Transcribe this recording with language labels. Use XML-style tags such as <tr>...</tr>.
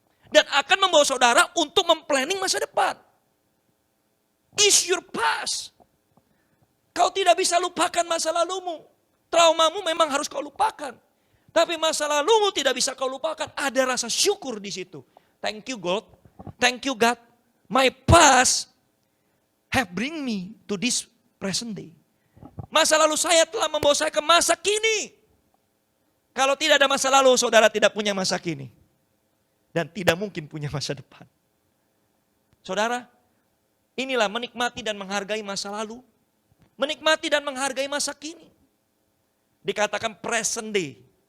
<id>Dan akan membawa saudara untuk memplanning masa depan.</id> <en>Is your past.</en> <id>Kau tidak bisa lupakan masa lalumu. Traumamu memang harus kau lupakan. Tapi masa lalumu tidak bisa kau lupakan. Ada rasa syukur di situ.</id> <en>Thank you God. Thank you God. My past have bring me to this present day.</en> <id>Masa lalu saya telah membawa saya ke masa kini. Kalau tidak ada masa lalu, saudara tidak punya masa kini. Dan tidak mungkin punya masa depan. Saudara, inilah menikmati dan menghargai masa lalu. Menikmati dan menghargai masa kini. Dikatakan present day.</id>